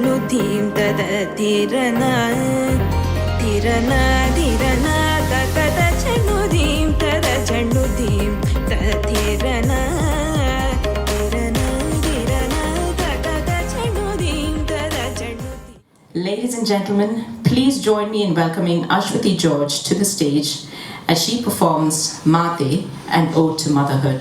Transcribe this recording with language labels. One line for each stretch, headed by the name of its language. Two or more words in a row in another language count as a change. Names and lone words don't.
English: ಧೀಂ ತದ ಧಿರನ ಧಿರನ ಧಿರನ ತದ ಚೆಂಡು ಧೀಂ ತದ ಚೆಂಡು ಧೀಂ ಧಿರನ ಧಿರನ ಧಿರನ ತದ ಚೆಂಡು ಧೀಂ ತದ ಚೆಂಡು. Ladies and gentlemen, please join me in welcoming Ashwati George to the stage as she performs Mate, an ode to motherhood.